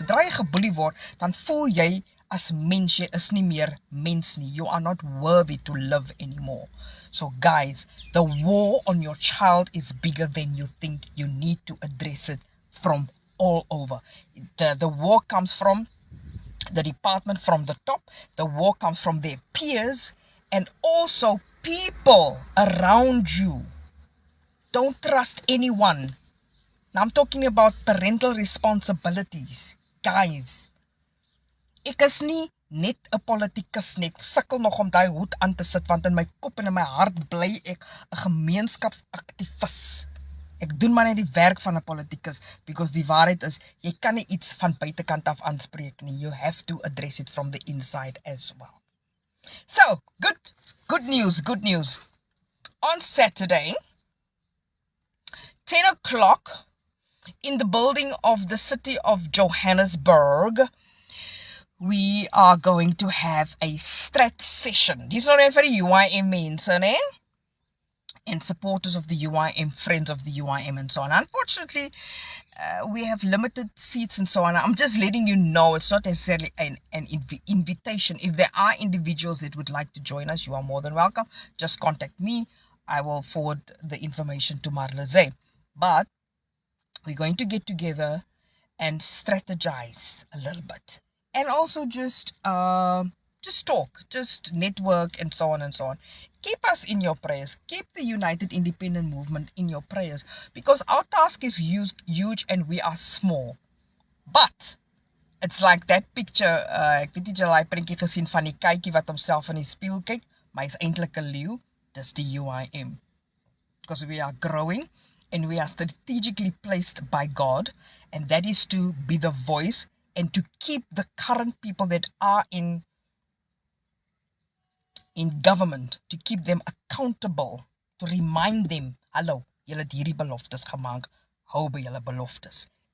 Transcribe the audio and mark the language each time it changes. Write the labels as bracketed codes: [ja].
[af] Sodra jy geboelie word, dan voel jy as mens, jy is nie meer mens nie. [en] You are not worthy to live anymore. So guys, the war on your child is bigger than you think. You need to address it from all over. The war comes from the department, from the top. The war comes from their peers and also people around you. Don't trust anyone. Now I'm talking about parental responsibilities. [af] Guys, ek is nie net 'n politikus nie. Ek sukkel nog om daai hoed aan te sit want in my kop en in my hart bly ek 'n gemeenskapsaktivis. Ek doen maar net die werk van 'n politikus, because die waarheid is, jy kan nie iets van buitekant af aanspreek nie. [en] You have to address it from the inside as well. So, good news. On Saturday, 10 o'clock, in the building of the city of Johannesburg, we are going to have a strat session. [af] Dis nou net vir die UIM mense, né? [en] And supporters of the UIM, friends of the UIM, and so on. Unfortunately, we have limited seats and so on. I'm just letting you know, it's not necessarily an invitation. If there are individuals that would like to join us, you are more than welcome. Just contact me. I will forward the information to Marleze. But we're going to get together and strategize a little bit. And also just talk, just network, and so on and so on. Keep us in your prayers. Keep the United Independent Movement in your prayers, because our task is huge and we are small. But it's like that picture, [af] ek weet nie jy al die prentjie gesien van die kykie wat homself in die spieël kyk, maar hy's eintlik 'n leeu. Dis die UIM. [en] Because we are growing and we are strategically placed by God, and that is to be the voice and to keep the current people that are in government, to keep them accountable, to remind them, [af] hallo, julle het hierdie beloftes gemaak, hou by julle beloftes.